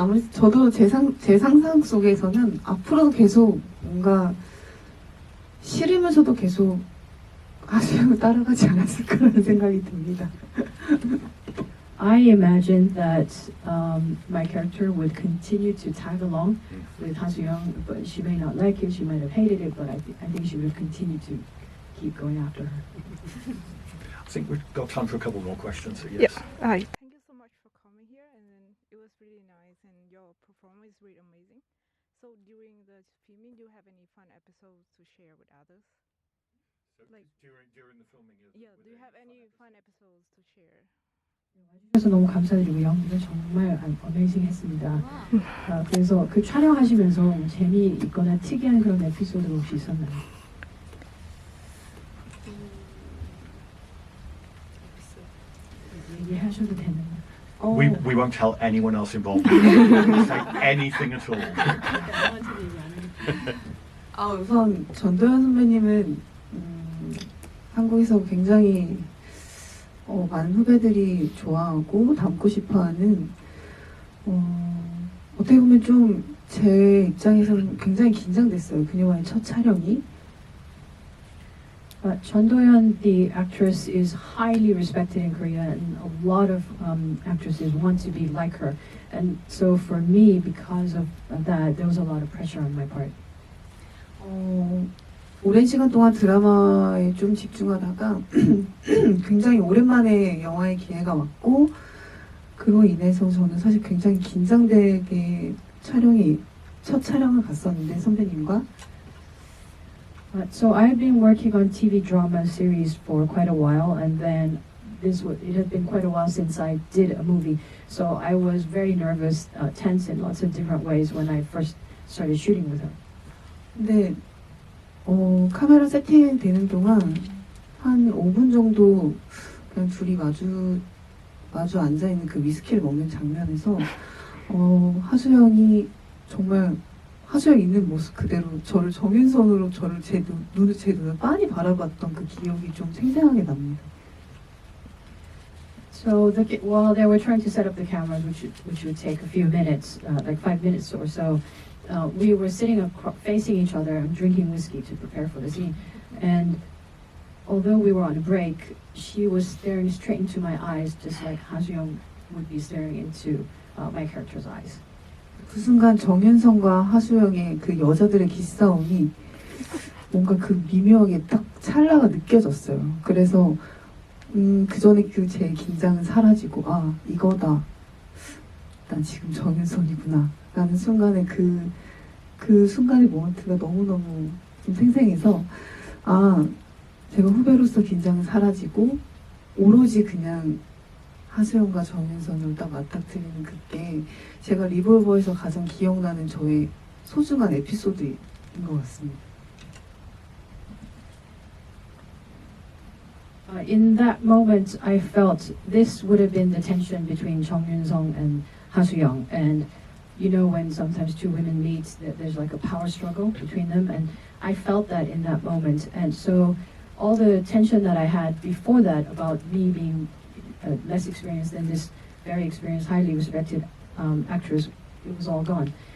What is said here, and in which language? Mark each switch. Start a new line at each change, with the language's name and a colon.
Korean: 저도 제 상상 속에서는 앞으로도 계속 뭔가 싫으면서도 계속 하수영을 따라가지 않았을까라는 생각이 듭니다.
English: I imagined that my character would continue to tag along with Ha-Soo-young, but she may not like it, she might have hated it, but I think she would continue to keep going after her. I think we've got time for a couple more questions. So yes. Hi. Thank you so much for coming here, and then it was really nice, and your performance is really amazing. So during the filming, do you have any fun episodes to share with others? So Like- during the filming of Yeah, do you have any fun episodes to share?
Korean: 와주셔서 너무 감사드리고 연기가 정말 어메이징했습니다. 그래서 그 촬영하시면서 재미있거나 특이한 그런 에피소드가 혹시 있었나요? 얘기하셔도 되나요?
English: We won't tell anyone else involved. Say anything at all.
Korean: 우선 전도연 선배님은 한국에서 굉장히 많은 후배들이 좋아하고 닮고 싶어하는 어떻게 보면 좀 제 입장에서는 굉장히 긴장됐어요. 그녀와의 첫 촬영이.
English: Chun Do-yeon, the actress, is highly respected in Korea, and a lot of actresses want to be like her. And so for me, because of that, there was a lot of pressure on my part.
Korean: 오랜 시간 동안 드라마에 좀 집중하다가 굉장히 오랜만에 영화의 기회가 왔고 그로 인해서 저는 사실 굉장히 긴장되게 첫 촬영을 갔었는데 선배님과
English: So I had been working on TV drama series for quite a while, and then it had been quite a while since I did a movie. So I was very nervous, tense in lots of different ways when I first started shooting with her.
Korean: 근데 카메라 세팅되는 동안 한 5분 정도 그냥 둘이 마주 앉아있는 그 위스키를 먹는 장면에서 하수영이 정말 하수영 있는 모습 그대로 저를 정윤선으로 제 눈을 빤히 바라봤던 그 기억이 좀 생생하게 납니다.
English: So while they were trying to set up the cameras, which would take a few minutes, like 5 minutes or so, we were sitting facing each other and drinking whiskey to prepare for the scene. And although we were on a break, she was staring straight into my eyes, just like Ha-Soo-young would be staring into my character's eyes.
Korean: 그 순간 정윤선과 하수영의 그 여자들의 기싸움이 뭔가 그 미묘하게 딱 찰나가 느껴졌어요. 그래서 그 전에 그 제 긴장은 사라지고 이거다. 난 지금 정윤선이구나. 라는 순간에 그 그 순간의 모먼트가 너무너무 좀 생생해서 아 제가 후배로서 긴장은 사라지고 오로지 그냥 하수영과 정윤선을 딱 맞닥뜨리는 그게 제가 리볼버에서 가장 기억나는 저의 소중한 에피소드인 것 같습니다.
English: In that moment, I felt this would have been the tension between Jung Yun-sung and Ha Soo-young. And you know, when sometimes two women meet, there's like a power struggle between them. And I felt that in that moment. And so all the tension that I had before that about me being less experienced than this very experienced, highly respected actress, it was all gone.